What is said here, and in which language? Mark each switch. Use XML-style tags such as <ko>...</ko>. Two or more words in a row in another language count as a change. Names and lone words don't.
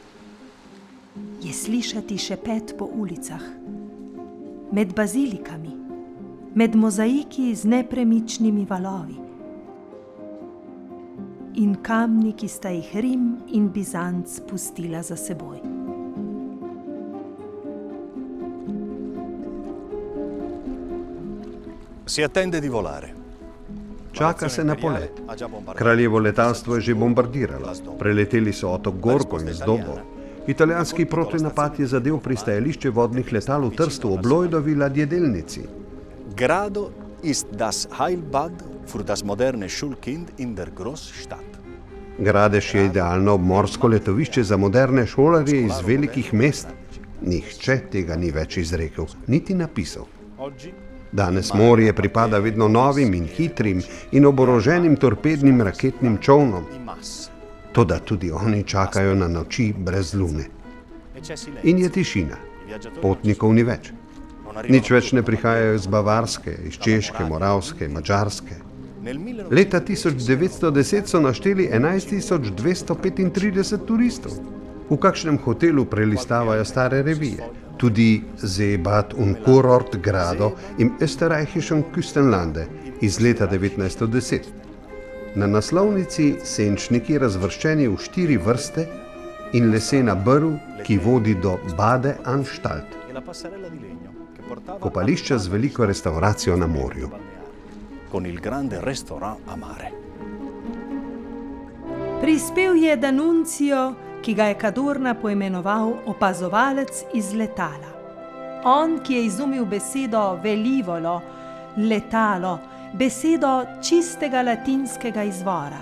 <sl>Je slišati šepet po ulicah, med bazilikami, med mozaiki z nepremičnimi valovi in kamni, ki sta jih Rim in Bizanc pustila za seboj.</sl> <it>Si attende di volare.</it> <sl>Čaka se na polet. Kraljevo letalstvo je že bombardiralo. Preleteli so otok Gorko in Zdobo. Italijanski protinapad je zadel pristajališče vodnih letal v Trstu ob Lloydovi ladjedelnici.</sl> <de>Grado ist das Heilbad für das moderne Schulkind in der Großstadt.</de> <sl>Gradež je idealno obmorsko letovišče za moderne šolarje iz velikih mest. Nihče tega ni več izrekel, niti napisal. Danes morje pripada vedno novim in hitrim in oboroženim torpednim raketnim čovnom. Toda tudi oni čakajo na noči brez lune. In je tišina. Potnikov ni več. Nič več ne prihajajo iz Bavarske, iz Češke, Moravske, Madžarske. Leta 1910 so našteli 11.235 turistov. V kakšnem hotelu prelistavajo stare revije. Tudi Seebad und Kurort Grado im österreichischen Küstenlande iz leta 1910. Na naslovnici senčniki razvrščeni v 4 vrste in lesena brv, ki vodi do Bade Anstalt. Kopališča z veliko restauracijo na morju.</sl> <it>Con il grande restaurant a mare.</it> <sl>Prispel je D'Annunzio, ki ga je Cadorna poimenoval opazovalec iz letala. On, ki je izumil besedo velivolo, letalo, besedo čistega latinskega izvora.</sl>